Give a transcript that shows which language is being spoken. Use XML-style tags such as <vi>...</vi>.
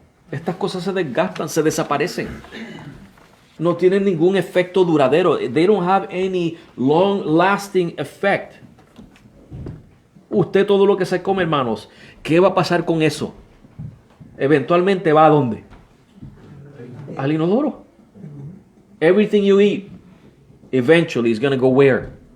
<es>Estas cosas se desgastan, se desaparecen. No tienen ningún efecto duradero.</es> <en>They don't have any long-lasting effect.</en> <es>Usted todo lo que se come, hermanos, ¿qué va a pasar con eso? Eventualmente va a ¿dónde? Al inodoro.</es> <en>Everything you eat eventually is going to go where?</en>